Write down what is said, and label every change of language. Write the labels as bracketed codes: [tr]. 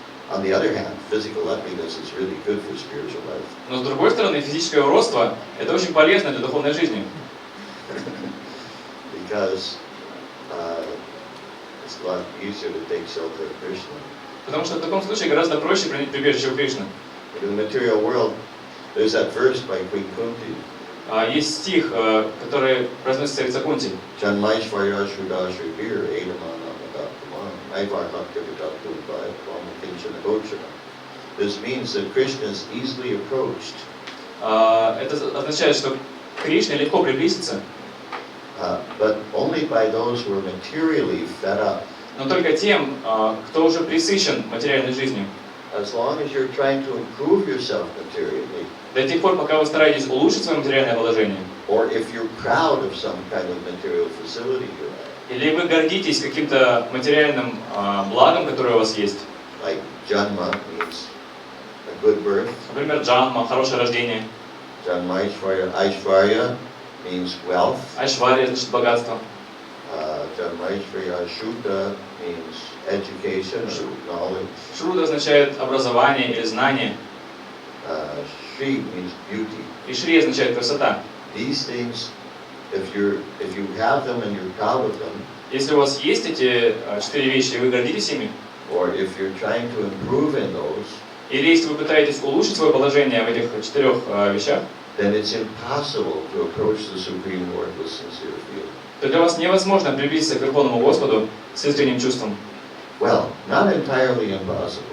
[en] On the other hand, physical ugliness is really good for spiritual life. [ru] Но с другой стороны, физическое уродство – это очень полезно для духовной жизни. [en] Because it's a lot easier to take shelter of Krishna. [ru] Потому что в таком случае гораздо проще принять прибежище у Кришны. [en] In the material world, there's that verse by Queen Kunti. [ru] Есть стих, который произносится царица Кунти. [sa] Janmaishvarya Shrudashri Bir Edamana Madaptaman Aivarhakyavitatulvai Brahmakinchana Gochana. [en] This means that Krishna is easily approached. [ru] Это означает, что к Кришне легко приблизиться, [en] But only by those who are materially fed up [ru] но только тем, кто уже пресыщен материальной жизнью. [en] As long as you're trying to improve yourself materially, [ru] До тех пор, пока вы стараетесь улучшить свое материальное положение, [en] or if you're proud of some kind of material facility you have, [ru] или вы гордитесь каким-то материальным благом, которое у вас есть, [en] like Janma means a good birth, [ru] например, джанма, хорошее рождение, [en] Aishvarya means wealth, [ru] айшвария, значит богатство, [en] Janmaishvarya Shuddha means education or knowledge, [ru] шруда означает образование или знание, [en] Shri means beauty. [ru] и шри означает красота. [en] These things, if you have them and you're proud of them, [ru] Если у вас есть эти 4 вещи, и вы гордитесь ими, [en] or if you're trying to improve in those, [ru] или если вы пытаетесь улучшить свое положение в этих 4 вещах, [en] then it's impossible to approach the Supreme Lord with sincere feeling. [ru] то для вас невозможно приблизиться к Верховному Господу с искренним чувством. [en] Well, not entirely impossible,